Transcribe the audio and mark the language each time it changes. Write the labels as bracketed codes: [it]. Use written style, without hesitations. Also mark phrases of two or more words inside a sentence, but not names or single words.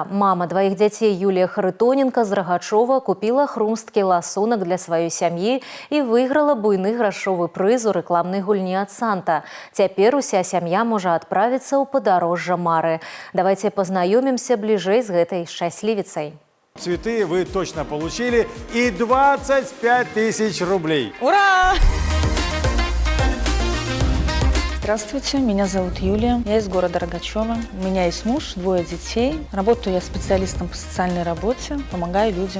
[be] Мама 2 дзяцей Юлія Харытоненка з Рагачова купіла хрумсткі ласунак для сваёй сям'і і выйграла буйны грашовы прыз у рэкламнай гульні ад «Санта». Цяпер уся сям'я можа адправіцца ў падарожжа мары. Давайце пазнаёмімся бліжэй з гэтай шчаслівіцай. [ru] Цветы вы точно получили и 25 000 рублей. Ура! Здравствуйте, меня зовут Юлия, я из города Рогачева. У меня есть муж, 2 детей. Работаю я специалистом по социальной работе, помогаю людям.